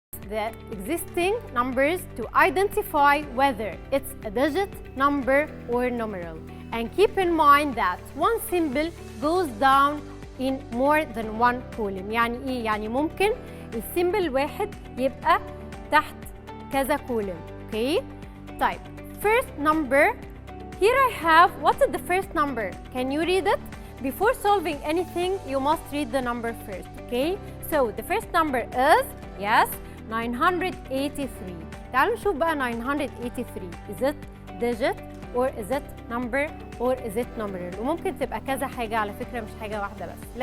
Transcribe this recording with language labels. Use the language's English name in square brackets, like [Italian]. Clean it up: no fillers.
[English] The existing numbers to identify whether it's a digit, number, or numeral. And keep in mind that one symbol goes down in more than one column. [Arabic] يعني إيه؟ يعني ممكن السيمبل واحد يبقى تحت كذا column. [English] Okay? [Arabic] طيب, [English] first number. Here I have, what is the first number? Can you read it? Before solving anything, you must read the number first. Okay? So the first number is, yes, 983. [Arabic] تعالوا نشوف بقى 983. [English] Is it digit or is it number or is it numeral? [Arabic] وممكن تبقى كذا حاجة على فكرة مش حاجة واحدة بس.